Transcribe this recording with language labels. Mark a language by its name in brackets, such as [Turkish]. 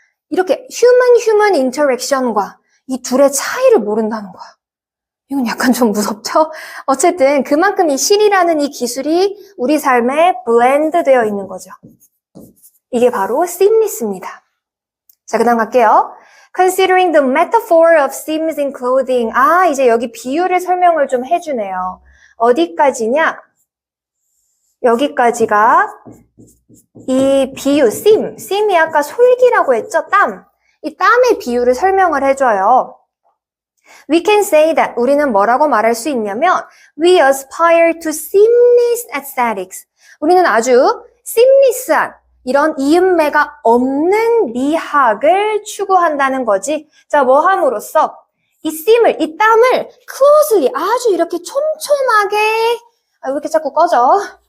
[Korean] 이렇게 human interaction과 이 둘의 차이를 모른다는 거야. 이건 약간 좀 무섭죠? 어쨌든 그만큼 이 시리라는 이 기술이 우리 삶에 블렌드 되어 있는 거죠. 이게 바로 seamless입니다. 자, 그 다음 갈게요. [English] Considering the metaphor of seams in clothing. [Korean] 이제 여기 비유를 설명을 좀 해주네요. 어디까지냐? 여기까지가 이 비유, seam이 아까 솔기라고 했죠? 땀. 이 땀의 비유를 설명을 해줘요. [English] We can say that [Korean] 우리는 뭐라고 말할 수 있냐면 [English] We aspire to seamless aesthetics. [Korean] 우리는 아주 seamless한 이런 이음매가 없는 미학을 추구한다는 거지. 자, 뭐 함으로써 이 seam을, 이 땀을 closely 아주 이렇게 촘촘하게 왜 이렇게 자꾸 꺼져?